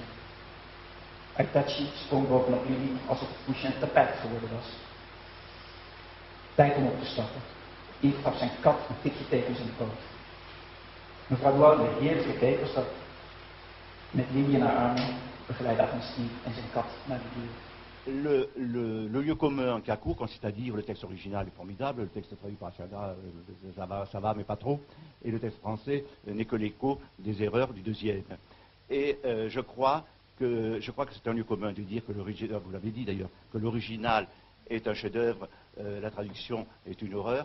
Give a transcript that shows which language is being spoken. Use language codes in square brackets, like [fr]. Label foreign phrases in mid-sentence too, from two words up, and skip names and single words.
[nl] Aitachi sprong bovenop Lili alsof het poesje een tapijt geworden was. Tijd om op te stappen. Yves gaf zijn kat een tikje tegen zijn poot. Mevrouw Doual, de heerlijke cake was dat. Met Lili in haar armen begeleidde Agnes Yves en zijn kat naar de deur. [fr] le lieu commun qu'a cours consiste à dire le texte original est formidable, le texte traduit par Chaga, ça va, mais pas trop, et le texte français n'est que l'écho des erreurs du deuxième. Et je crois que c'est un lieu commun de dire que l'original, vous l'avez dit d'ailleurs, que l'original est un chef-d'œuvre, la traduction est une horreur.